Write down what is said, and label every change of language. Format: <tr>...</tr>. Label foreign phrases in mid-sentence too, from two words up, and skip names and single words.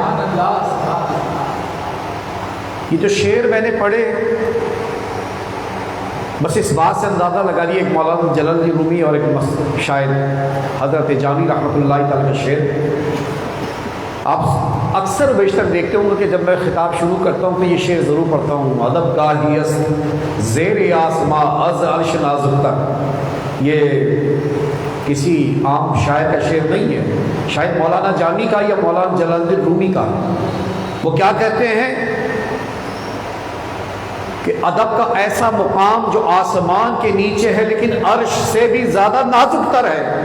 <ur>یہ جو شعر میں نے پڑھے بس اس بات سے اندازہ لگا لیے، ایک مولانا جلال الدین رومی اور ایک شاعر حضرت جامی</ur> <ar>رحمۃ اللہ تعالی</ar> <ur>کا شعر. آپ اکثر بیشتر دیکھتے ہوں گے کہ جب میں خطاب شروع کرتا ہوں تو یہ شعر ضرور پڑھتا ہوں.</ur> <fa>ادب گاہی است زیر آسماں از عرش نازک تک.</fa> <ur>یہ کسی عام شاعر کا شعر نہیں ہے، شاید مولانا جامی کا یا مولانا جلال الدین رومی کا. وہ کیا کہتے ہیں کہ ادب کا ایسا مقام جو آسمان کے نیچے ہے لیکن عرش سے بھی زیادہ نازک تر ہے.</ur>